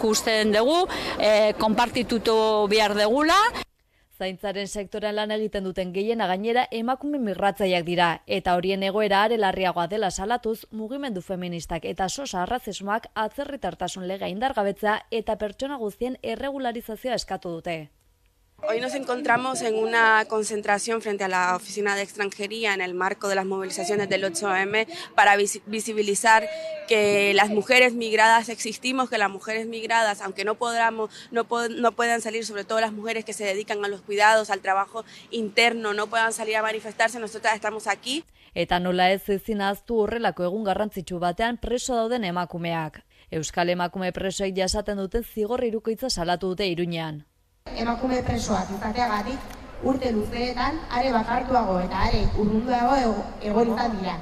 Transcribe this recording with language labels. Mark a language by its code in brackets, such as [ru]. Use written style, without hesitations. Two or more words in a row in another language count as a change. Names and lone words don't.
[eu] Baina ikusten dugu, konpartitutu behar degula. Zaintzaren sektorean lan egiten duten gehiena gainera emakume migratzaileak dira, eta horien egoera are larriagoa dela salatuz, mugimendu feministak eta sosa arrazismoak atzerritartasun legea indargabetzea eta pertsona guztien erregularizazioa eskatu dute. [es] Hoy nos encontramos en una concentración frente a la Oficina de Extranjería en el marco de las movilizaciones del 8M para visibilizar que las mujeres migradas existimos, que las mujeres migradas, aunque no puedan salir, sobre todo las mujeres que se dedican a los cuidados, al trabajo interno, no puedan salir a manifestarse, nosotras estamos aquí. [eu] Eta nola ez ezin ahaztu horrelako egun garrantzitsu batean preso dauden emakumeak. Euskal emakume presoek jasaten duten zigor hirukoitza salatu dute Iruñean. Emakume presoak izateagatik urte luzeetan are bakartuago eta are urrunduago egon izan dira.